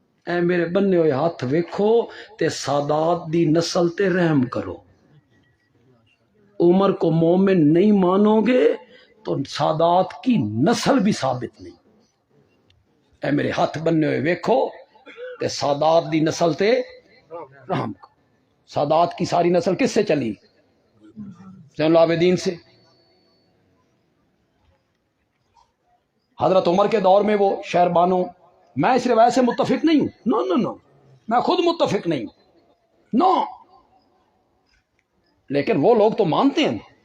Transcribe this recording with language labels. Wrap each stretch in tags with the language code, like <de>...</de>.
<pa>اے میرے بننے ہوئے ہاتھ ویکھو تے سادات دی نسل تے رحم کرو.</pa> <ur>عمر کو مومن نہیں مانو گے تو سادات کی نسل بھی ثابت نہیں.</ur> <pa>اے میرے ہاتھ بننے ہوئے ویکھو تے سادات دی نسل تے رحم کرو.</pa> <ur>سادات کی ساری نسل کس سے چلی؟ زین العابدین سے. حضرت عمر کے دور میں وہ شہر بانو، میں اس روایت سے متفق نہیں ہوں. نو نو نو، میں خود متفق نہیں ہوں. نو، لیکن وہ لوگ تو مانتے ہیں.</ur>